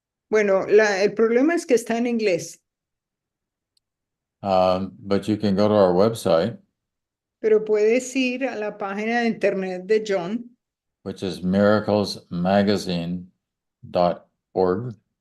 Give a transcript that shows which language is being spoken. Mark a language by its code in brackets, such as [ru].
[es] Bueno, el problema es que está en inglés, [en] But you can go to our website, [es] pero puedes ir a la página de internet de John, [en] which is miraclesmagazine.org.